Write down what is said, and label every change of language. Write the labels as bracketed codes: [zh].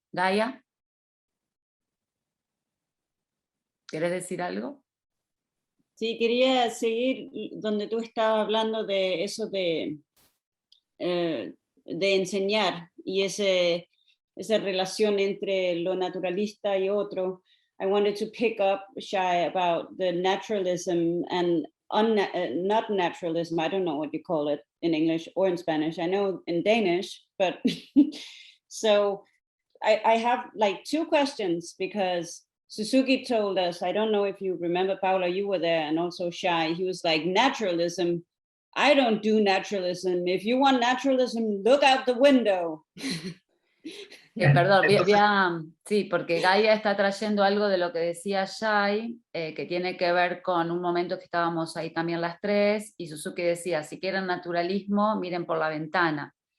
[es] Gaia, ¿querés decir algo? Sí, quería seguir donde tú estabas hablando de eso de enseñar, y esa relación entre lo naturalista y otro. [en] I wanted to pick up, Shai, about the naturalism and not naturalism, I don't know what you call it in English or in Spanish, I know in Danish, but so I have like 2 questions, because Suzuki told us, I don't know if you remember, Paula, you were there, and also Shai, he was like, naturalism, I don't do naturalism. If you want naturalism, look out the window. [es] Perdón, sí, porque Gaia está trayendo algo de lo que decía Shai, que tiene que ver con un momento que estábamos ahí también las 3, y Suzuki decía, si quieren naturalismo, miren por la ventana.